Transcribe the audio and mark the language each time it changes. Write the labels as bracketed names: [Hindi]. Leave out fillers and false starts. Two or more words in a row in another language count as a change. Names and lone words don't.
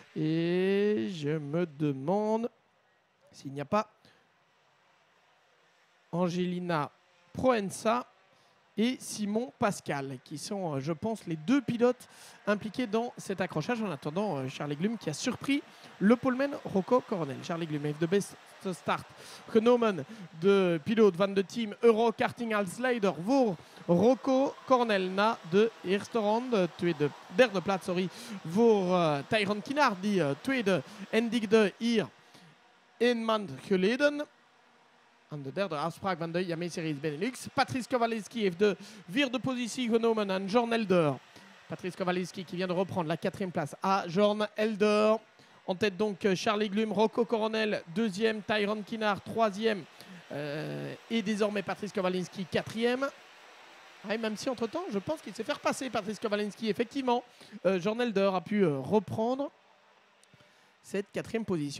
[French] Et je me demande s'il n'y a pas Angelina Proença et Simon Pascal, qui sont, je pense, les deux pilotes impliqués dans cet accrochage. En attendant, Charlie Glum qui a surpris le poleman Rocco Cornell. [Dutch] Charlie Glum heeft de beste start genomen. De piloot van de team Eurokarting als leider voor Rocco Cornell na de eerste ronde. Derde plaats voor Tyrone Kinnard, die tweede eindigde hier een maand geleden. Aan de derde afspraak van de Yame Series Benelux. Patrice Kowalski heeft de vierde positie genomen aan Jorn Elder. [French] Patrice Kowalski qui vient de reprendre la quatrième place à Jorn Elder. En tête donc Charlie Glum, Rocco Cornell, deuxième, Tyrone Kinnard, troisième. Et désormais Patrice Kowalski, quatrième. Ah, même si entre-temps, je pense qu'il s'est fait repasser Patrice Kowalski. Effectivement, Jorn Elder a pu reprendre cette quatrième position.